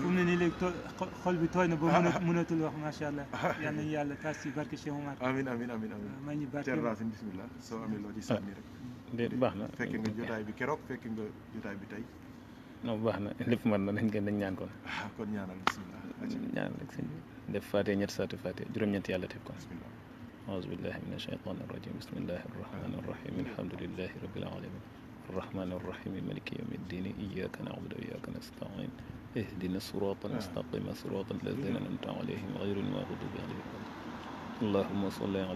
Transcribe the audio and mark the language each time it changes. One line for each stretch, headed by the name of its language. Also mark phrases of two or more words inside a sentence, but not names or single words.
Wolof: mu ne nii léegi xol bi tooy na ba mënatul wax
Arabic: ما شاء الله
Wolof: yal nañu yàlla taas ci barke Cheikh Oumar amiin may ñu barke seen racine bismillah soo amee loo ci sànni rek déet baax na fekk nga jotaay bi keroog fekk nga jotaay bi tey non baax na lépp mën na dañ ñaan kon kon ñaanal bismillah ñaan rek sëñ bi def faatee ñetti saati faatee juróom-ñeenti yàlla teg kon bismillah
Arabic: أعوذ بالله من الشيطان الرجيم بسم الله الرحمن الرحيم الحمد لله رب العالمين الرحمن الرحيم مالك يوم الدين إياك نعبد وإياك نستعين اهدنا الصراط المستقيم صراط الذين أنعمت عليهم غير المغضوب عليهم اللهم صل على